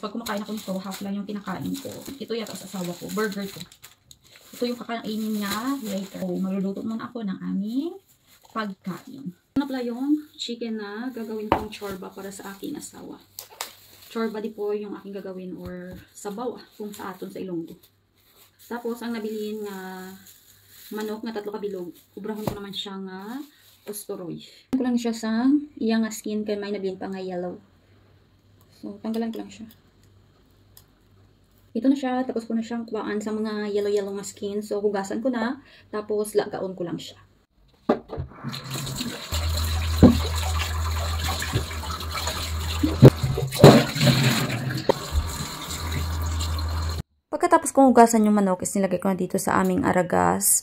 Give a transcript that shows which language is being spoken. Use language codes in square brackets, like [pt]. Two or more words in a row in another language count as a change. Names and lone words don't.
[tl] Pag kumakain ako nito, half lang yung kinakain ko. Ito yata sa asawa ko. Burger to. Ito yung kakainin niya later. So, magluluto muna ako ng aming pagkain. Ano pala yung chicken na gagawin kong chorba para sa aking asawa. Chorba di po yung aking gagawin or sabaw kung sa aton sa Ilonggo. [hil] Tapos, ang nabilin nga manok na 3 kabilog. Kubrahon ko naman siya nga ostoroy. Ko lang siya sa iyang skin kay may nabilin pa nga yellow. So, [tl] tanggalan ko lang siya. Ito na siya, tapos ko na siyang kuwaan sa mga yellow nga skin. So, hugasan ko na, tapos lagaon ko lang siya. Pagkatapos kong hugasan yung manok, is nilagay ko na dito sa aming aragas.